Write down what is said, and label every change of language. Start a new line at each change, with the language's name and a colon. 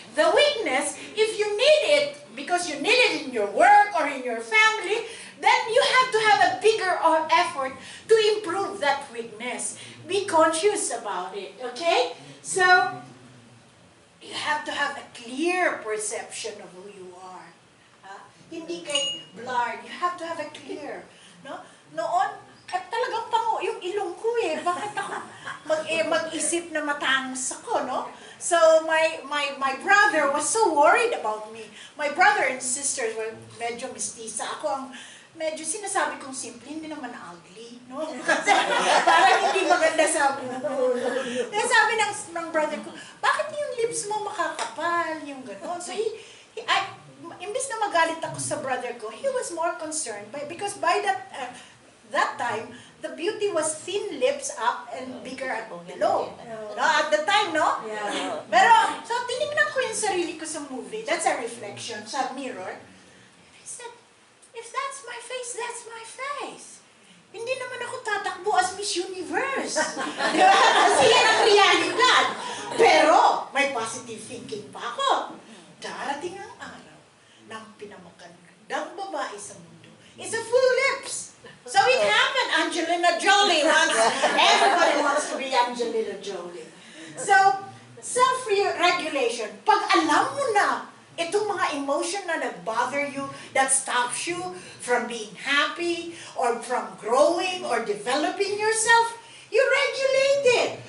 English: The weakness, if you need it, because you need it in your work or in your family, then you have to have a bigger effort to improve that weakness. Be conscious about it, okay? So, you have to have a clear perception of who you are.
Filipino: Hindi kay
English: blurred. You have to have a clear.
Filipino: No? Noon, talagang pango yung ilong ko eh. Bakit ako mag-isip na matangos ako, no?
English: So, my brother was so worried about me. My brother and sisters were
Filipino: medyo mestiza. Ako ang medyo sinasabi kong simple, hindi naman ugly, no? Kasi parang hindi maganda sa buho. Kaya sabi ng brother ko, bakit yung lips mo makakapal, yung gano'n?
English: So
Filipino: imbis na magalit ako sa brother ko,
English: he was more concerned because by that time, the beauty was thin lips up and bigger at below. No, at the time, no? Yeah.
Filipino: Pero, so tinignan ko yung sarili ko sa movie.
English: That's a reflection
Filipino: sa mirror.
English: I said, if that's my face, that's my face.
Filipino: Hindi naman ako tatakbo as Miss Universe. Diba? Kasi yan ang realidad. Pero, may positive thinking pa ako. Darating ang araw ng pinamagandang babae sa mundo.
English: It's a full lips. So it happened. Angelina Jolie wants, everybody wants to be Angelina Jolie. So, self-regulation.
Filipino: Pag alam mo na itong mga emotion na nag-bother
English: you, that stops you from being happy, or from growing, or developing yourself, you regulate it.